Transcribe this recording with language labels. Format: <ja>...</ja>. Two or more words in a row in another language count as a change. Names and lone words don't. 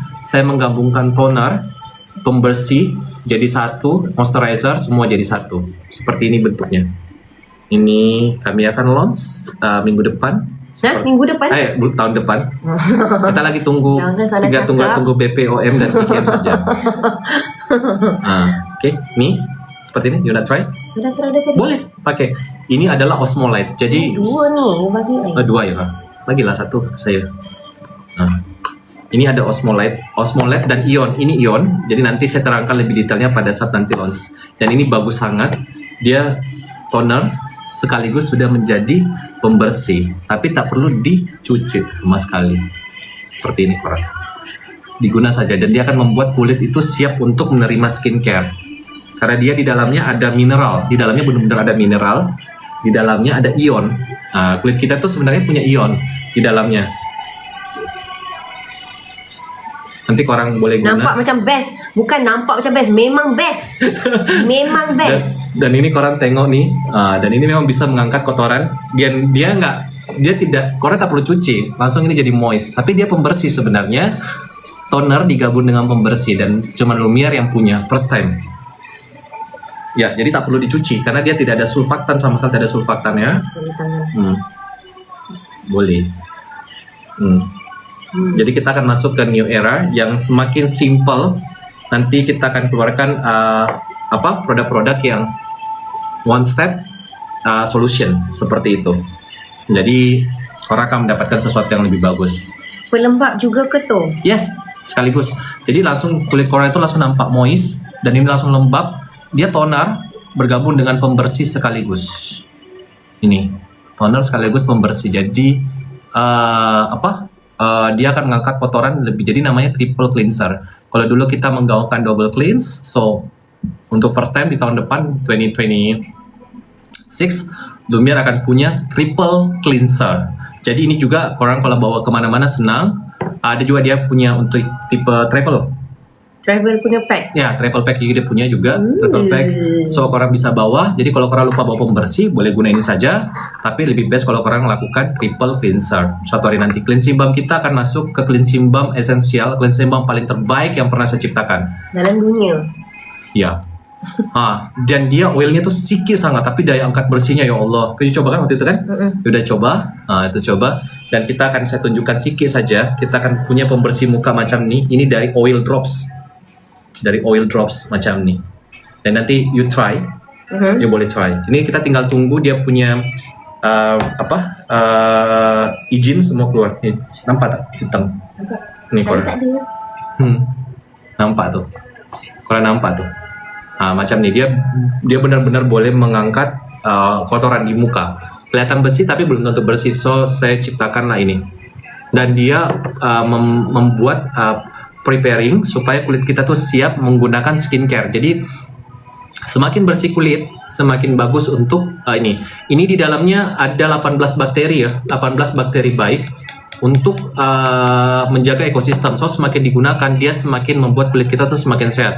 <id>Saya menggabungkan toner, pembersih jadi satu, moisturizer semua jadi satu. Seperti ini bentuknya. Ini kami akan launch minggu depan. Minggu depan? Tahun depan. Kita lagi tunggu, tunggu BPOM dan BKM saja. Oke, nih seperti ini.</id> <en>You wanna try?</en> <id>Udah try tadi.</id> <ms>Boleh, pakai. Ini adalah Osmolite. Jadi dua nih, bagi. Dua ya kak. Bagilah satu saya.</ms> <id>Ini ada Osmolite dan Ion. Ini Ion. Jadi nanti saya terangkan lebih detailnya pada saat nanti launch.</id> <ms>Dan ini bagus sangat. Dia toner sekaligus sudah menjadi pembersih, tapi tak perlu dicuci sama sekali. Seperti ini koran. Diguna saja, dan dia akan membuat kulit itu siap untuk menerima skincare.</ms> <id>Karena dia di dalamnya ada mineral. Di dalamnya benar-benar ada mineral. Di dalamnya ada ion. Kulit kita tuh sebenarnya punya ion di dalamnya.</id> <ms>Nanti korang boleh guna. Nampak macam best. Bukan nampak macam best, memang best. Memang best. Dan ini korang tengok nih, dan ini memang bisa mengangkat kotoran. Dia tidak, korang tak perlu cuci, langsung ini jadi moist.</ms> <id>Tapi dia pembersih sebenarnya. Toner digabung dengan pembersih, dan cuma Lumiere yang punya</id> <en>first time.</en> <ms>Ya, jadi tak perlu dicuci karena dia tidak ada sulfaktan, sama sekali tidak ada sulfaktannya. Boleh.</ms> <id>Jadi kita akan masuk ke</id> <en>new era</en> <id>yang semakin simple. Nanti kita akan keluarkan produk-produk yang</id> <en>one step solution</en> <id>seperti itu. Jadi orang akan mendapatkan sesuatu yang lebih bagus.</id> <ms>Pelembab juga ke tu? Yes, sekaligus. Jadi langsung kulit korang itu langsung nampak moist, dan ini langsung lembab.</ms> <id>Dia toner bergabung dengan pembersih sekaligus. Ini toner sekaligus pembersih. Jadi dia akan mengangkat kotoran lebih, jadi namanya</id> <en>triple cleanser.</en> <id>Kalau dulu kita menggaungkan</id> <en>double cleanse,</en> <id>so untuk</id> <en>first time</en> <id>di tahun depan 2026 Lumiere akan punya</id> <en>triple cleanser.</en> <ms>Jadi ini juga korang kalau bawa kemana-mana senang. Ada juga dia punya untuk tipe travel Punya pack? Ya,</ms> <en>travel pack</en> <ms>juga dia punya juga.</ms> <en>Travel pack,</en> <ms>so korang bisa bawa. Jadi kalau korang lupa bawa pembersih, boleh guna ini saja. Tapi lebih best kalau korang lakukan</ms> <en>triple cleanser.</en> <id>Suatu hari nanti</id> <en>cleansing balm</en> <id>kita akan masuk ke</id> <en>cleansing balm</en> <id>esensial,</id> <en>cleansing balm</en> <id>paling terbaik yang pernah saya ciptakan dalam dunia. Ya.</id> <ms>Dan dia oilnya tuh sikit sangat, tapi daya angkat bersihnya ya Allah. Kita coba kan waktu itu kan?</ms> <id>Udah coba. Itu coba.</id> <ms>Dan saya tunjukkan sikit saja. Kita akan punya pembersih muka macam nih. Ini dari</ms> <en>oil drops.</en> <ms>Macam nih. Dan nanti you try. You boleh try. Ini kita tinggal tunggu dia punya izin semua keluar. Nih, nampak tak? Hitam. Ini Saya tak ada. Nampak tuh. Korang nampak tuh. Macam nih dia benar-benar boleh mengangkat kotoran di muka.</ms> <id>Kelihatan bersih tapi belum tentu bersih. So saya ciptakanlah ini. Dan dia membuat preparing supaya kulit kita tuh siap menggunakan skincare. Jadi semakin bersih kulit, semakin bagus untuk ini. Ini di dalamnya ada 18 bakteri ya, 18 bakteri baik untuk menjaga ekosistem. So semakin digunakan, dia semakin membuat kulit kita tuh semakin sehat.</id>